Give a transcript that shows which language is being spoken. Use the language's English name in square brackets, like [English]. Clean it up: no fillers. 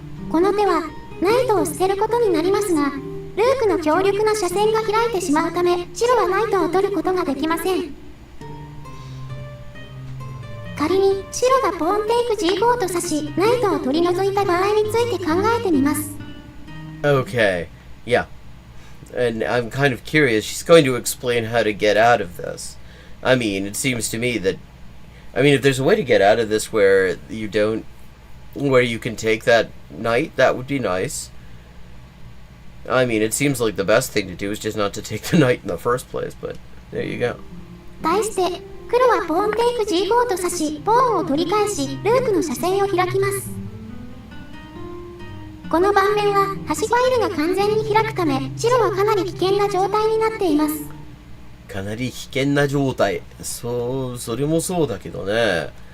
[Japanese] この手はナイトを捨てることになりますが、ルークの強力な車線が開いてしまうため、白はナイトを取ることができません。仮に白がポーンテイク G5 と指し、ナイトを取り除いた場合について考えてみます。 [English] Okay, yeah. And I'm kind of curious. She's going to explain how to get out of this. I mean, it seems to me that... I mean, if there's a way to get out of this where you can take that knight, that would be nice. I mean, it seems like the best thing to do is just not to take the knight in the first place, but there you go. [Japanese] 対して黒はポーンテイク G4 と指しポーンを取り返しルークの車線を開きます。この盤面は端ファイルが完全に開くため白はかなり危険な状態になっています。かなり危険な状態。それもそうだけどね。